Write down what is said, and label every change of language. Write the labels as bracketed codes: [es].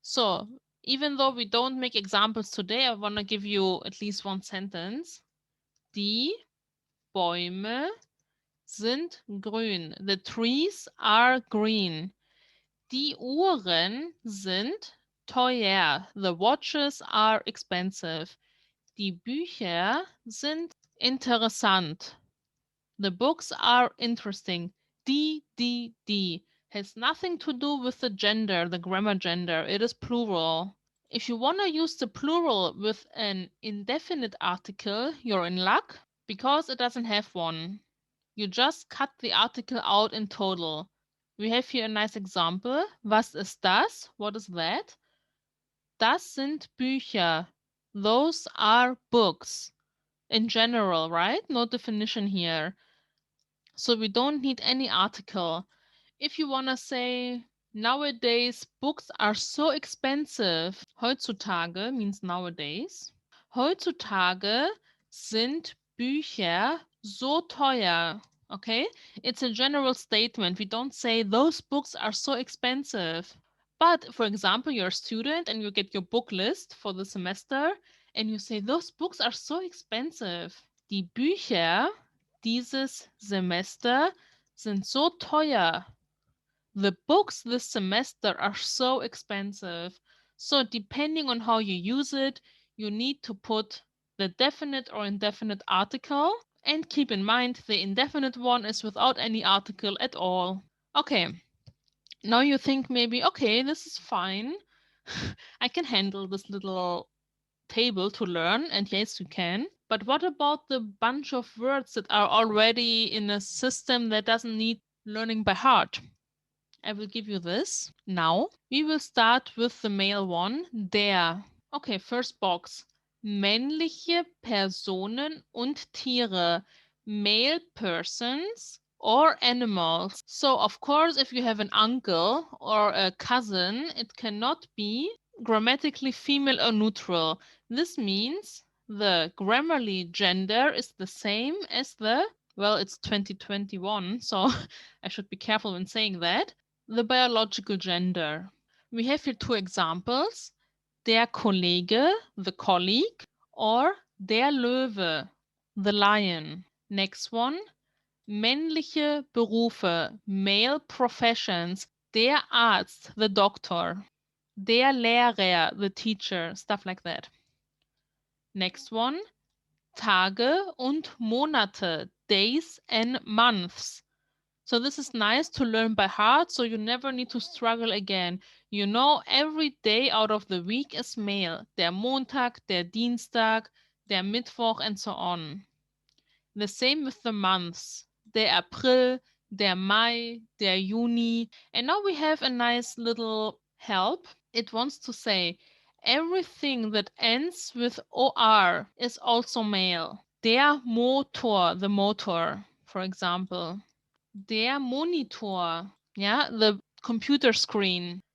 [en] So even though we don't make examples today, I want to give you at least one sentence. [de] Die Bäume sind grün. [en] The trees are green. [de] Die Uhren sind teuer. [en] The watches are expensive. [de] Die Bücher sind interessant. [en] The books are interesting. Die has nothing to do with the gender, the grammar gender. It is plural. If you want to use the plural with an indefinite article, you're in luck because it doesn't have one. You just cut the article out in total. We have here a nice example. [de] Was ist das? [en] What is that? [de] Das sind Bücher. [en] Those are books. In general, right? No definition here. So we don't need any article. If you want to say, nowadays books are so expensive. Heutzutage means nowadays. [de] Heutzutage sind Bücher so teuer. [en] Okay? It's a general statement. We don't say those books are so expensive. But for example, you're a student and you get your book list for the semester and you say those books are so expensive. [de] Die Bücher dieses Semester sind so teuer. [en] The books this semester are so expensive. So depending on how you use it, you need to put the definite or indefinite article. And keep in mind, the indefinite one is without any article at all. Okay, now you think maybe, okay, this is fine. I can handle this little table to learn, and yes, you can. But what about the bunch of words that are already in a system that doesn't need learning by heart? I will give you this now. We will start with the male one, der. Okay, first box. [de] Männliche Personen und Tiere. [en] Male persons or animals. So, of course, if you have an uncle or a cousin, it cannot be grammatically female or neutral. This means the grammarly gender is the same as the, well, it's 2021, so I should be careful when saying that, the biological gender. We have here two examples. Der Kollege, the colleague, or der Löwe, the lion. Next one, männliche Berufe, male professions, der Arzt, the doctor, der Lehrer, the teacher, stuff like that. Next one, [de] Tage und Monate, [en] days and months. So this is nice to learn by heart, so you never need to struggle again. You know every day out of the week is male. [de] Der Montag, der Dienstag, der Mittwoch, [en] and so on. The same with the months. [de] der April, der Mai, der Juni. [en] And now we have a nice little help. It wants to say everything that ends with OR is also male. Der Motor, the motor, for example. Der Monitor, yeah, the computer screen.